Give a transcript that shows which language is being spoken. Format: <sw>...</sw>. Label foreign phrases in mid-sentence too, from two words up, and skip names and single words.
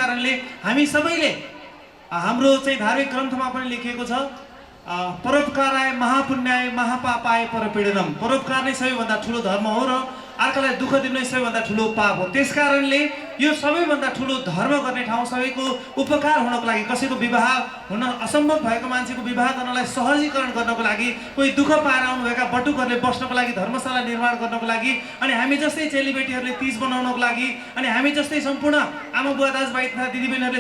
<ne>त्यसकारणले हामी सबैले हाम्रो चाहिँ धार्मिक ग्रन्थमा पनि लेखिएको छ</ne> <sa>परोपकाराय महापुण्याय महापापाय परपीडनम।</sa> <ne>परोपकार नै सबैभन्दा ठुलो धर्म हो र अर्कालाई दुःख दिनु नै सबैभन्दा ठुलो पाप हो। त्यसकारणले यो सबैभन्दा ठुलो धर्म गर्ने ठाउँ, सबैको उपकार हुनको लागि, कसैको विवाह हुन असम्भव भएको मान्छेको विवाह गर्नलाई सहजीकरण गर्नको लागि, कोही दुःख पाएर आउनुभएका बटुकहरूले बस्नको लागि धर्मशाला निर्माण गर्नको लागि, अनि हामी जस्तै चेलीबेटीहरूले तीज बनाउनको लागि, अनि हामी जस्तै सम्पूर्ण आमा बुवा दाजुभाइ तथा दिदीबहिनीहरूले</ne>